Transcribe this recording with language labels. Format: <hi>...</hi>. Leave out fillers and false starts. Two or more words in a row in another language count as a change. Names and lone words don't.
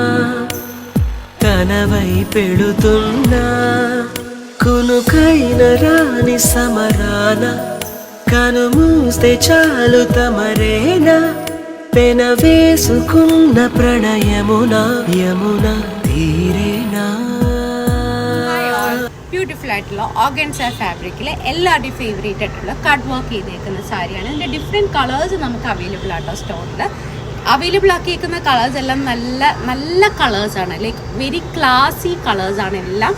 <te>తనవై పెడుతున్నా కునుకైన రాని సమరాన కనుమూస్తే చాలు తమరేనా పెన వేసుకున్న ప్రణయమున యమున തീരേനാ.</te> <ml>ബ്യൂട്ടിഫുൾ ആയിട്ടുള്ള ഓർഗൻസ ഫാബ്രിക്കിൽ എല്ലാവരുടെയും ഫേവറേറ്റ് ആയിട്ടുള്ള</ml> <en>cut work</en> <ml>ചെയ്തേക്കുന്ന സാരിയാണ്. ഇതിൻ്റെ</ml> <en>different colours</en> <ml>നമുക്ക് അവൈലബിൾ ആട്ടോ സ്റ്റോറിൽ. അവൈലബിൾ ആക്കിയേക്കുന്ന കളേഴ്സ് എല്ലാം നല്ല നല്ല കളേഴ്സാണ്,</ml> <en>like very classy</en> <ml>കളേഴ്സാണ് എല്ലാം.</ml>